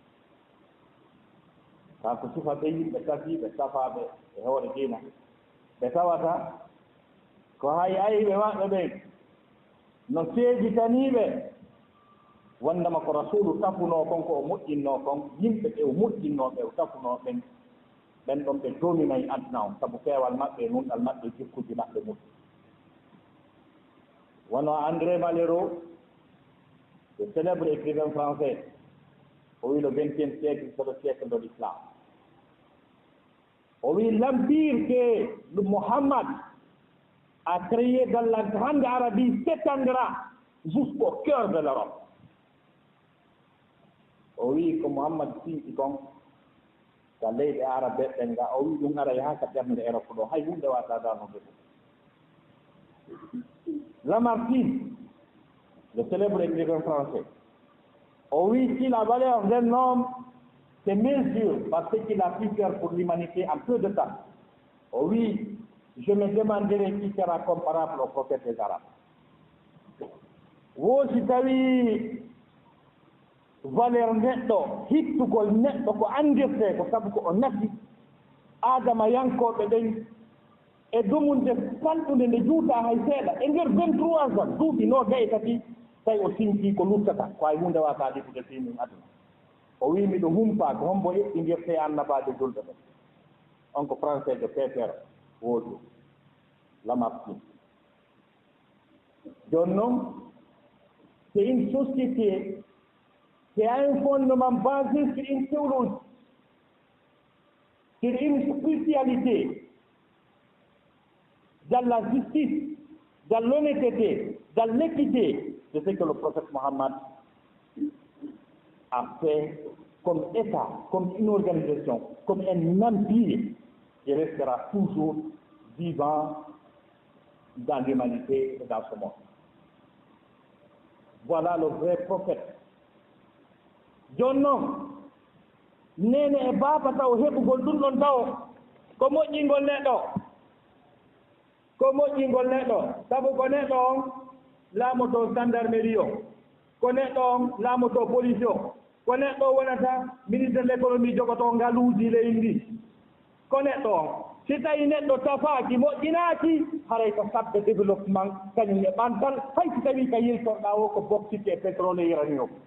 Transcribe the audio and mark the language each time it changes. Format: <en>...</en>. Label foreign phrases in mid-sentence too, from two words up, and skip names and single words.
<ff>ta ko sifa ɓe yimɓe tafi ɓe safaɓe e hoore diina ɓe tawata ko hay ayɓe maɓɓe ɓen no seeditaniɓe wondema ko rasulu tafuno kon ko o moƴƴinno kon yimɓe ɓe o moƴƴinnoɓe o tafuno ɓen ɓen ɗon ɓe dominayi aduna on sabu feewal maɓɓe nunɗal maɓɓe jikkuji maɓɓe moƴƴi</ff> <fr>wono André Malraux le célèbre écrivain français</fr> <ff>o wi</ff> <fr>le 20e siècle c'est le siècle de l'islam</fr> <ff>o wi</ff> <fr>l'empire que Mohammed a créé dans la grande Arabie s'étendra jusqu'au cœur de l'Europe</fr> <ff>o wi ko Mohammad sinti kon ka leyɗe arabe ɓen ga o wi ɗum ara yaha ka ɓernde Europe ɗo hay hunde wata darnude ɗum</ff> <fr>Lamartine le célèbre écrivain français</fr> <ff>o wi</ff> <fr>si la valeur d'un homme se mesure par ce qu'il a pu faire pour l'humanité en peu de temps</fr> <ff>o wi</ff> <fr>je me demanderai qui sera comparable au prophète des Arabes</fr> <ff>wo si tawi valeur neɗɗo hittugol neɗɗo ko andirte ko sabu ko o nafi adama yankoɓe ɗen e dumunde falɗude nde juuta hay seeɗa e nder 23 ans duuɓi no gayi tati tawi o sinti ko luttata ko hay hunde wata ɗifude fimin aduna o wi miɗo humpa ko hombo eɓɓidirte annabaade julɗo ɓen on ko</ff> <fr>français de</fr> <ff>Péter woodi Lamartine joni noon</ff> <fr>c'est une société qui a un fondement basé sur une théologie, sur une spiritualité, dans la justice, dans l'honnêteté, dans l'équité, c'est ce que le prophète Mohammed a fait comme État, comme une organisation, comme un empire qui restera toujours vivant dans l'humanité et dans ce monde. Voilà le vrai prophète.</fr> <ff>joni noon nene e baaba taw heɓugol ɗum ɗon taw ko moƴƴingol neɗɗo sabu ko neɗɗo on laamoto gendarmerie o ko neɗɗo on laamoto police o ko neɗɗo wonata</ff> <fr>ministre de l'économie</fr> <ff>jogoto ngaluuji leydi ndi ko neɗɗo on si tawi neɗɗo tafaaki moƴƴinaaki haray ko sabbe développement kañum e ɓantal hay si tawi ka yiltorɗa o ko bauxite e pétrole uranium</ff>